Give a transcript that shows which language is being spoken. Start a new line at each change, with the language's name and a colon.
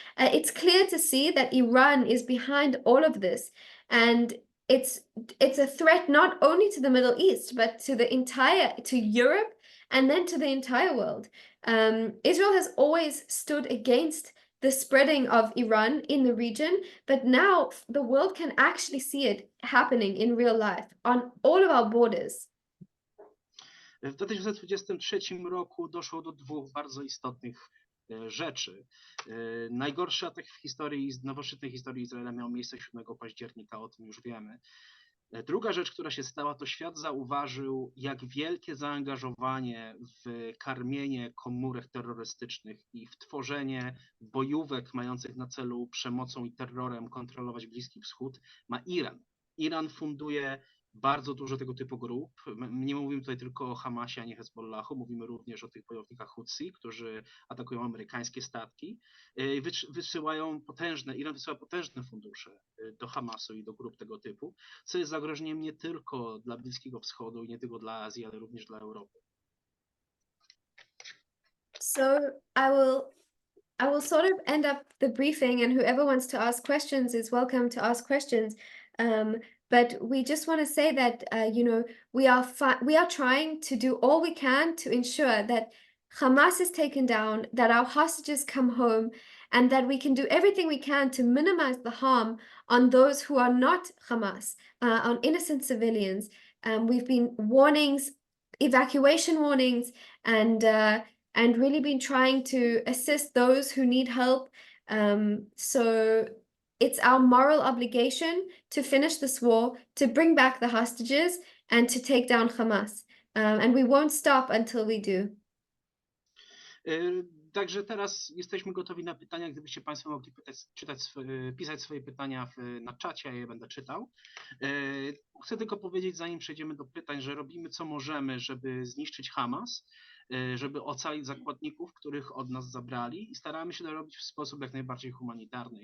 English: It's clear to see that Iran is behind all of this, and it's a threat not only to the Middle East but to Europe and then to the entire world. Israel has always stood against the spreading of Iran in the region, but now the world can actually see it happening in real life on all of our borders.
Polish: W 2023 roku doszło do dwóch bardzo istotnych rzeczy. Najgorszy atak w historii, nowożytnej historii Izraela miał miejsce 7 października, o tym już wiemy. Druga rzecz, która się stała, to świat zauważył, jak wielkie zaangażowanie w karmienie komórek terrorystycznych i w tworzenie bojówek mających na celu przemocą i terrorem kontrolować Bliski Wschód ma Iran. Iran funduje bardzo dużo tego typu grup. Nie mówimy tutaj tylko o Hamasie, ani Hezbollahu, mówimy również o tych bojownikach Hutsi, którzy atakują amerykańskie statki. Iran wysyła potężne fundusze do Hamasu i do grup tego typu, co jest zagrożeniem nie tylko dla Bliskiego Wschodu i nie tylko dla Azji, ale również dla Europy.
English: So I will sort of end up the briefing, and whoever wants to ask questions is welcome to ask questions. But we just want to say that, we are trying to do all we can to ensure that Hamas is taken down, that our hostages come home, and that we can do everything we can to minimize the harm on those who are not Hamas, on innocent civilians. We've been evacuation warnings, and really been trying to assist those who need help. So it's our moral obligation to finish this war, to bring back the hostages, and to take down Hamas. And we won't stop until we do.
Polish: Także teraz jesteśmy gotowi na pytania. Gdybyście Państwo mogli pisać swoje pytania na czacie, ja je będę czytał. Chcę tylko powiedzieć, zanim przejdziemy do pytań, że robimy co możemy, żeby zniszczyć Hamas, żeby ocalić zakładników, których od nas zabrali, i staramy się to robić w sposób jak najbardziej humanitarny.